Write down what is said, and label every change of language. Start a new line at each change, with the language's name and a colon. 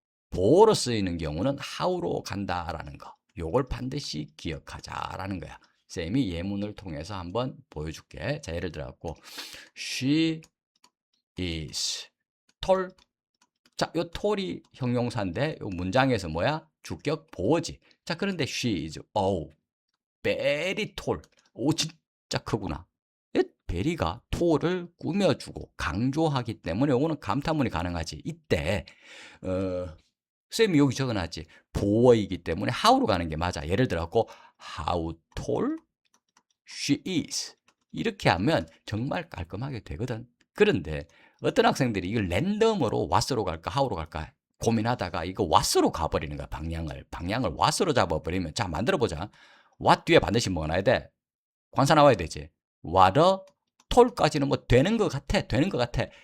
Korean: 보어로 쓰이는 경우는 how로 간다라는 거. 요걸 반드시 기억하자라는 거야. 쌤이 예문을 통해서 한번 보여줄게. 자, 예를 들어갖고
English: she is tall.
Korean: 자, 요 tall이 형용사인데 요 문장에서 뭐야? 주격 보어지. 자, 그런데
English: she is very tall.
Korean: 오, 진짜 크구나. 베리가 tall을 꾸며주고 강조하기 때문에 요거는 감탄문이 가능하지. 이때 쌤이 여기 적어놨지. 보어이기 때문에 how로 가는 게 맞아. 예를 들어갖고
English: how tall she is.
Korean: 이렇게 하면 정말 깔끔하게 되거든. 그런데 어떤 학생들이 이걸 랜덤으로 what으로 갈까 how로 갈까 고민하다가 이거 what으로 가버리는 거야. 방향을 what으로 잡아버리면, 자, 만들어보자. what 뒤에 반드시 뭐가 나야 돼? 관사 나와야 되지.
English: what a tall
Korean: 까지는 뭐 되는 것 같아.